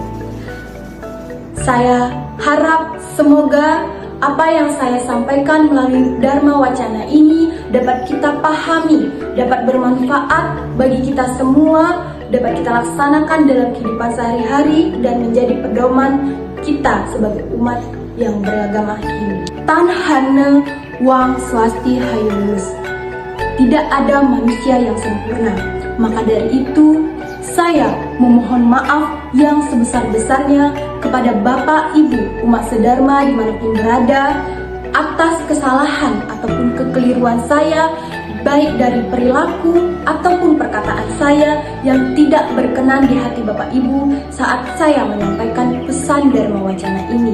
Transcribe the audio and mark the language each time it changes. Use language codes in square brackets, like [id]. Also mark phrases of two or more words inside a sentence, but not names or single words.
[id] Saya harap semoga apa yang saya sampaikan melalui Dharma Wacana ini dapat kita pahami, dapat bermanfaat bagi kita semua, dapat kita laksanakan dalam kehidupan sehari-hari dan menjadi pedoman kita sebagai umat yang beragama Hindu. [kaw] Tan hane wang swasti hayulus. [id] Tidak ada manusia yang sempurna. Maka dari itu, saya memohon maaf yang sebesar-besarnya kepada Bapak Ibu umat sedharma dimanapun berada atas kesalahan ataupun kekeliruan saya, baik dari perilaku ataupun perkataan saya yang tidak berkenan di hati Bapak Ibu saat saya menyampaikan pesan Dharma Wacana ini.